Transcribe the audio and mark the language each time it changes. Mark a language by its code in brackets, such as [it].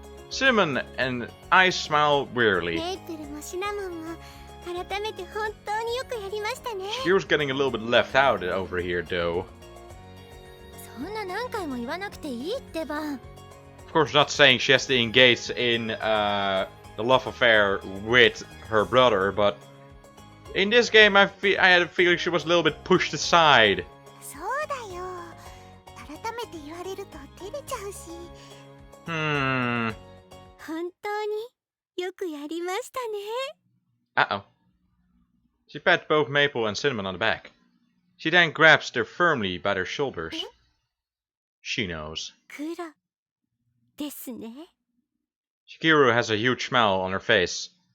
[en] Cinnamon and I smile wearily. [ja] メイプルもシナモンも改めて本当によくやりましたね。 [en] Here's getting a little bit left out over here, though. [ja] そんな何回も言わなくていいってば。 [en] Of course, not saying she has to engage in the love affair with her brother, but in this game, I had a feeling she was a little bit pushed aside. [ja] そうだよ。改めて言われると照れちゃうし。 Hmm. 本当によくやりましたね。 Uh-oh. [en] She pats both Maple and Cinnamon on the back. She then grabs them firmly by their shoulders. She knows. [ja] 黒ですね。 [en] Chikiru has a huge smile on her face.